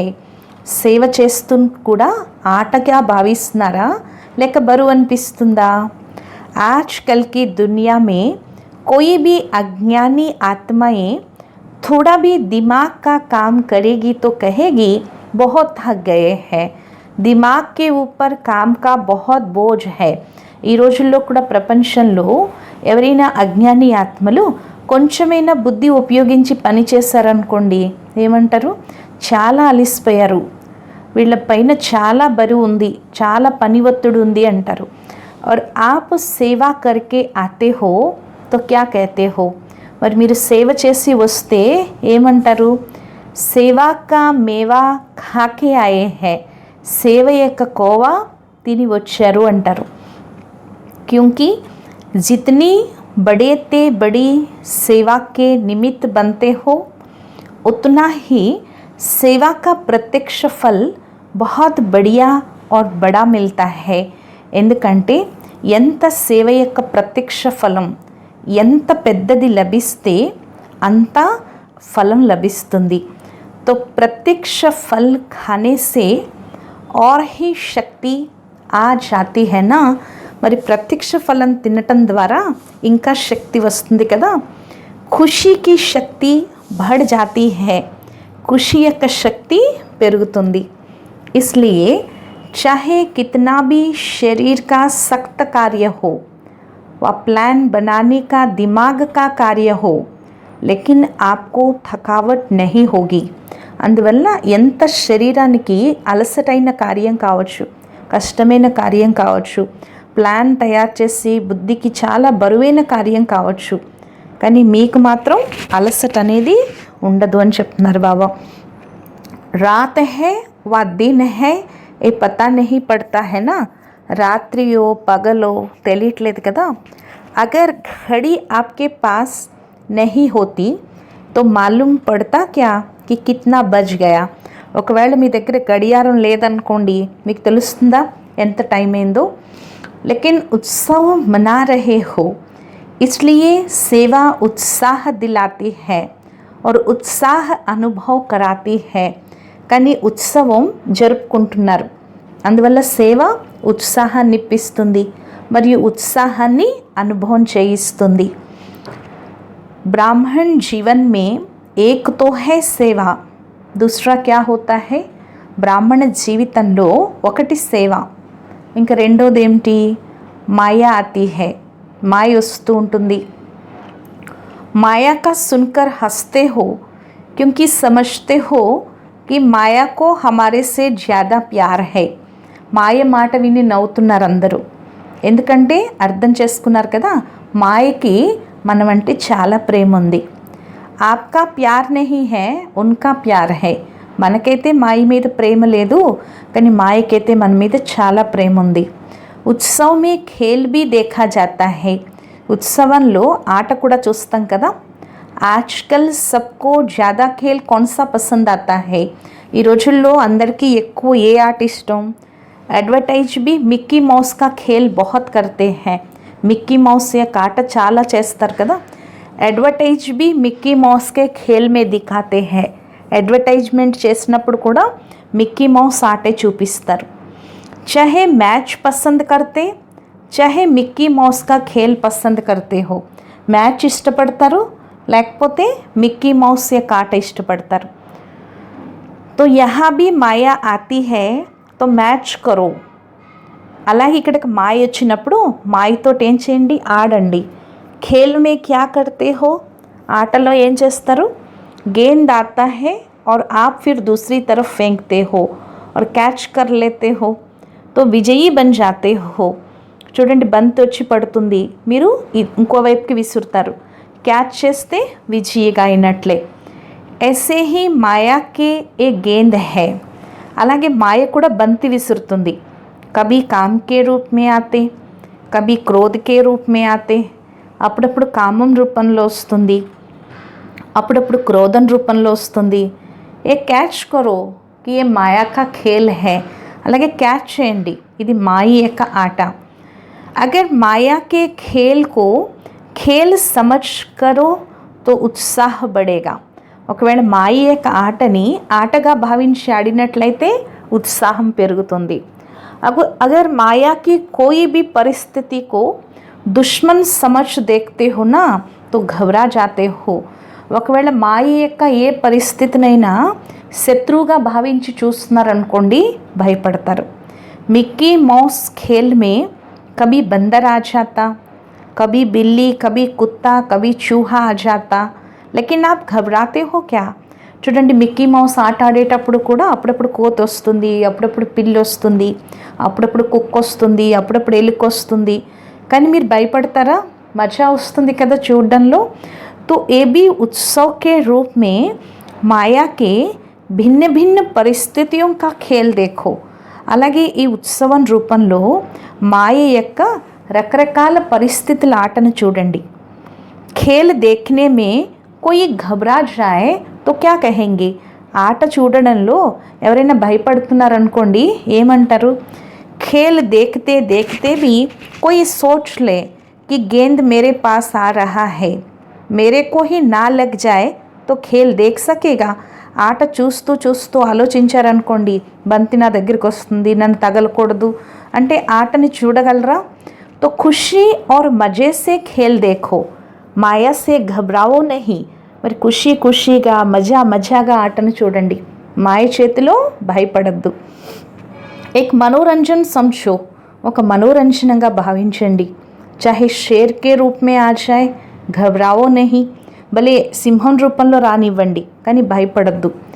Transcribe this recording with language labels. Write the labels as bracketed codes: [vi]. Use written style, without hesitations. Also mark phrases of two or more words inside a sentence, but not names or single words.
[te] సేవ చేస్తూ కూడా ఆటగా భావిస్తున్నారా లేక బరువు అనిపిస్తుందా? [hi] आजकल की दुनिया में कोई भी अज्ञानी आत्माएं थोड़ा भी दिमाग का काम करेगी तो कहेगी बहुत थक गए हैं. दिमाग के ऊपर काम का बहुत बोझ है. [te] ఈ రోజుల్లో కూడా ప్రపంచంలో ఎవరైనా అజ్ఞాని ఆత్మలు కొంచెమైనా బుద్ధి ఉపయోగించి పని చేశారనుకోండి, ఏమంటారు? చాలా అలిసిపోయారు, వీళ్ళ పైన చాలా బరువు ఉంది, చాలా పని ఒత్తిడి ఉంది అంటారు. [hi] और आप सेवा करके आते हो तो क्या कहते हो? [te] మరి మీరు సేవ చేసి వస్తే ఏమంటారు? [hi] सेवा का मेवा खाके आये है, [te] సేవ యొక్క కోవా తిని వచ్చారు అంటారు. [hi] क्योंकि जितनी बड़े ते बड़ी सेवा के निमित्त बनते हो उतना ही सेवा का प्रत्यक्ष फल बहुत बढ़िया और बड़ा मिलता है. [te] ఎందుకంటే ఎంత సేవ యొక్క ప్రత్యక్ష ఫలం ఎంత పెద్దది లభిస్తే అంత ఫలం లభిస్తుంది. [hi] तो प्रत्यक्ष फल खाने से और ही शक्ति आ जाती है ना. [te] మరి ప్రత్యక్ష ఫలం తినటం ద్వారా ఇంకా శక్తి వస్తుంది కదా. ఖుషీకి శక్తి [hi] बढ़ जाती है, [te] ఖుషి యొక్క శక్తి పెరుగుతుంది. [hi] इसलिए चाहे कितना भी शरीर का सख्त कार्य हो व प्लान बनाने का दिमाग का कार्य हो, लेकिन आपको थकावट नहीं होगी. [te] అందువల్ల ఎంత శరీరానికి అలసటైన కార్యం కావచ్చు, కష్టమైన కార్యం కావచ్చు, ప్లాన్ తయారు చేసి బుద్ధికి చాలా బరువైన కార్యం కావచ్చు, కానీ మీకు మాత్రం అలసట అనేది ఉండదు అని చెప్తున్నారు బాబా. [hi] रात है व दिन है ये पता नहीं पड़ता है ना. [te] రాత్రియో పగలో తెలియట్లేదు కదా. [hi] अगर घड़ी आपके पास नहीं होती तो मालूम पड़ता क्या कि कितना बज गया. [te] ఒకవేళ మీ దగ్గర గడియారం లేదనుకోండి, మీకు తెలుస్తుందా ఎంత టైం అయిందో? [hi] लेकिन उत्सव मना रहे हो इसलिए सेवा उत्साह दिलाती है और उत्साह अनुभव कराती है. [te] కానీ ఉత్సవం జరుపుకుంటున్నారు, అందువల్ల సేవ ఉత్సాహాన్ని ఇప్పిస్తుంది మరియు ఉత్సాహాన్ని అనుభవం చేయిస్తుంది. [hi] ब्राह्मण जीवन में एक तो है सेवा, दूसरा क्या होता है? [te] బ్రాహ్మణ జీవితంలో ఒకటి సేవ, ఇంకా రెండోది ఏమిటి? [hi] माया आती है, [te] మాయ వస్తూ ఉంటుంది. [hi] माया का सुनकर हंसते हो क्योंकि समझते हो कि माया को हमारे से ज्यादा प्यार है. [te] మాయ మాట విని నవ్వుతున్నారు అందరూ, ఎందుకంటే అర్థం చేసుకున్నారు కదా మాయకి మనమంటే చాలా ప్రేమ ఉంది. [hi] आपका प्यार नहीं है उनका प्यार है. [te] మనకైతే మాయ మీద ప్రేమ లేదు, కానీ మాయకైతే మన మీద చాలా ప్రేమ ఉంది. [hi] उत्सव में खेल भी देखा जाता है, [te] ఉత్సవంలో ఆట కూడా చూస్తాం కదా. [hi] आजकल सबको ज्यादा खेल कौनसा पसंद आता है. [te] ఈ రోజుల్లో అందరికీ ఎక్కువ ఏ ఆట ఇష్టం? [hi] एडवर्टाइज भी मिक्की माउस का खेल बहुत करते है. [te] మిక్కీ మౌస్ యొక్క ఆట చాలా చేస్తారు కదా. [hi] एडवर्टाइज भी मिक्की माउस के खेल में दिखाते है. [te] అడ్వర్టైజ్మెంట్ చేసినప్పుడు కూడా మిక్కీ మౌస్ ఆటే చూపిస్తారు. [hi] चाहे मैच पसंद करते चाहे मिक्की माउस का खेल पसंद करते हो, [te] మ్యాచ్ ఇష్టపడతారు లేకపోతే మిక్కీ మౌస్ యొక్క ఆట ఇష్టపడతారు. [hi] तो यहाँ भी माया आती है तो मैच करो. [te] అలాగే ఇక్కడికి మాయ వచ్చినప్పుడు మాయతో ఏం చేయండి? ఆడండి. [hi] खेल में क्या करते हो, [te] ఆటలో ఏం చేస్తారు? [hi] गेंद आता है और आप फिर दूसरी तरफ फेंकते हो और कैच कर लेते हो तो विजयी बन जाते हो. [te] చూడండి, బంతి వచ్చి పడుతుంది, మీరు ఇంకోవైపుకి విసురుతారు, క్యాచ్ చేస్తే విజయిగా అయినట్లే. [hi] ऐसे ही माया के ये गेंद है. [te] అలాగే మాయ కూడా బంతి విసురుతుంది. [hi] कभी काम के रूप में आते, कभी क्रोध के रूप में आते. [te] అప్పుడప్పుడు కామం రూపంలో వస్తుంది, అప్పుడప్పుడు క్రోధం రూపంలో వస్తుంది. [hi] ये कैच करो कि ये माया का खेल है. [te] అలాగే క్యాచ్ చేయండి, ఇది మాయ యొక్క ఆట. [hi] अगर माया के खेल को खेल समझ करो तो उत्साह बढ़ेगा. [te] ఒకవేళ మాయ యొక్క ఆటని ఆటగా భావించి ఆడినట్లయితే ఉత్సాహం పెరుగుతుంది. [hi] अगर माया की कोई भी परिस्थिति को दुश्मन समझ देखते हो ना तो घबरा जाते हो. [te] ఒకవేళ మాయ యొక్క ఏ పరిస్థితినైనా శత్రువుగా భావించి చూస్తున్నారనుకోండి, భయపడతారు. [hi] मिक्की माउस खेल में कभी बंदर आ जाता, कभी बिल्ली, कभी कुत्ता, कभी चूहा आ जाता, लेकिन आप घबराते हो क्या? [te] చూడండి, మిక్కీ మౌస్ ఆట ఆడేటప్పుడు కూడా అప్పుడప్పుడు కోతి వస్తుంది, అప్పుడప్పుడు పిల్లి వస్తుంది, అప్పుడప్పుడు కుక్క వస్తుంది, అప్పుడప్పుడు ఎలుక వస్తుంది. కానీ మీరు భయపడతారా? మజా వస్తుంది కదా చూడడంలో. [hi] तो ये भी उत्सव के रूप में माया के भिन्न भिन्न परिस्थितियों का खेल देखो. [te] అలాగే ఈ ఉత్సవం రూపంలో మాయ యొక్క రకరకాల పరిస్థితుల ఆటను చూడండి. [hi] खेल देखने में कोई घबरा जाए तो क्या कहेंगे? [te] ఆట చూడడంలో ఎవరైనా భయపడుతున్నారనుకోండి, ఏమంటారు? [hi] खेल देखते देखते भी कोई सोच ले कि गेंद मेरे पास आ रहा है, मेरे को ही ना लग जाए तो खेल देख सकेगा. [te] ఆట చూస్తూ చూస్తూ ఆలోచించారనుకోండి, బంతి నా దగ్గరికి వస్తుంది, నన్ను తగలకూడదు అంటే ఆటని చూడగలరా? [hi] तो खुशी और मज़े से खेल देखो, మాయా से घबराओ नहीं. [te] మరి ఖుషీగా మజాగా ఆటను చూడండి, మాయ చేతిలో భయపడద్దు. [hi] एक मनोरंजन समझो, [te] ఒక మనోరంజనంగా భావించండి. [hi] चाहे शेर के रूप में आ जाए, घबराओ नहीं. [te] భలే సింహం రూపంలో రానివ్వండి, కానీ భయపడద్దు.